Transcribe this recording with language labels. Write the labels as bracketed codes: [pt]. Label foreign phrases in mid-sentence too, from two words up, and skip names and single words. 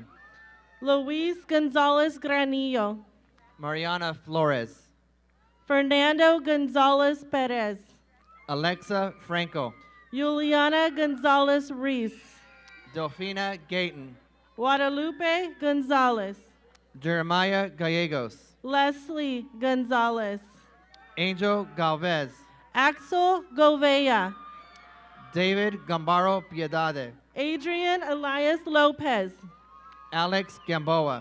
[en] Luis Gonzalez Granillo. Mariana Flores. Fernando Gonzalez Perez. Alexa Franco. Juliana Gonzalez Reese. Delfina Gayton. Guadalupe Gonzalez. Jeremiah Gallegos. Leslie Gonzalez. Angel Galvez. Axel Govea. David Gambaro Piedade. Adrian Elias Lopez. Alex Gamboa.